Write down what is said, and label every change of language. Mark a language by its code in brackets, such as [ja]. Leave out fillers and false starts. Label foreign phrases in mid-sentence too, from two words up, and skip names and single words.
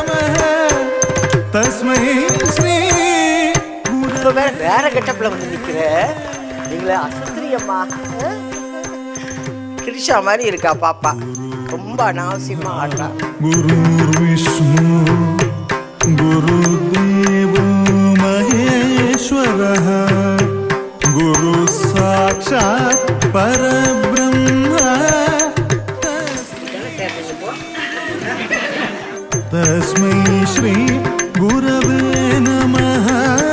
[ta] வேற கெட்டப்ல வந்து நிக்கிற நீங்களே அசத்திரியம்மா. கிருஷா மாதிரி இருக்கா பாப்பா. ரொம்ப அனாவசியமா ஆடுறா. [sa] गुरु विष्णु गुरुदेवो महेश्वरः गुरु साक्षात् परब्रह्म तस्मै श्री गुरवे नमः.